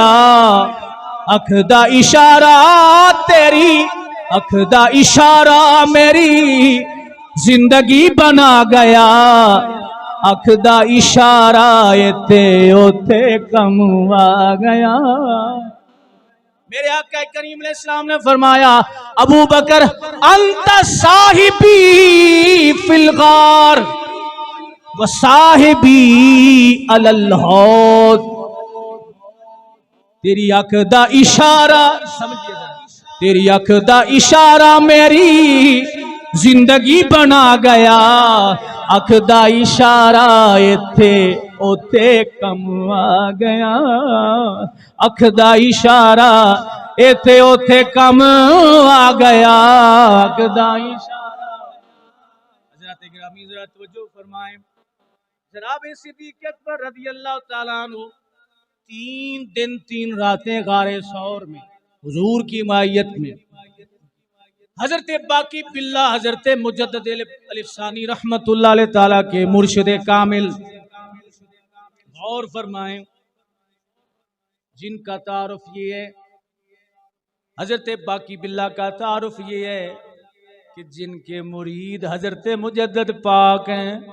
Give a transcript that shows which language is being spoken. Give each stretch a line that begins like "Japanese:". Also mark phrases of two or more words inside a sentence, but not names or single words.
Punjabi: اکھ دا اشارہ تیری، اکھ دا اشارہ میری زندگی بنا گیا. اکھ دا اشارہ اتھے اوتھے کم آ گیا. میرے آقا کریم علیہ السلام نے فرمایا,
Arabic: أبو بكر أنت صاحبي في الغار وصاحبي على الحوض.
Punjabi: تیری اکھ دا اشارہ، سمجھیے، تیری اکھ دا اشارہ میری زندگی بنا گیا. اکھ دا اشارہ اتھے اوتھے کم آ گیا. اکھ دا اشارہ اتھے اوتھے کم آ گیا. اکھ دا اشارہ.
Urdu: حضرت گرامی ذرا توجہ فرمائیں. جناب صدیق اکبر
Arabic: رضي الله تعالى عنه
Urdu: 3 دن 3 راتیں غارِ ثور میں حضور کی معیت میں حضرت باقی باللہ حضرت مجدد الف ثانی
Arabic: رحمة الله عليه تعالى
Urdu: کے مرشد کامل، غور فرمائیں، جن کا تعارف یہ ہے، حضرت باقی باللہ کا تعارف یہ ہے کہ جن کے مرید حضرت مجدد پاک ہیں.